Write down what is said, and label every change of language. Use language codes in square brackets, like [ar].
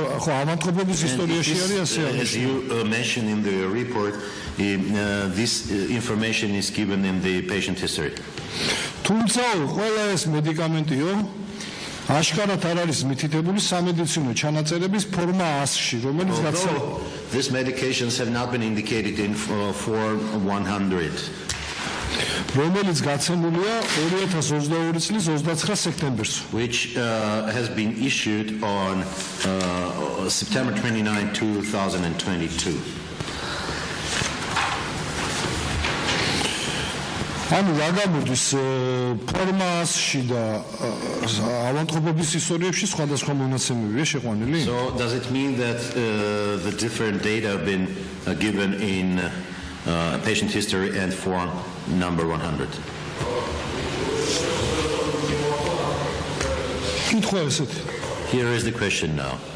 [ka] ხო, ავანტყოფობის ისტორიაში არის ასე. [en] As you mentioned in the report, this information is given in the patient history. [ka] თუმცა ყველა ეს მედიკამენტიო აშკარად არ არის მითითებული სამედიცინო ჩანაწერების ფორმა 100-ში, რომელიც [en] these medications have not been indicated in form 100. [ka] რომელიც გაცემულია 2022 წლის 29 სექტემბერს. [en] Which has been issued on September 29, 2022. [ka] ანუ რა გამოდის ფორმაში და ავანტყოფობის ისტორიებში სხვადასხვა მონაცემებია შეყვანილი? [en] So does it mean that the different data have been given in patient history and form number 100? [ka] კითხვა ესეთი. [en] Here is the question now.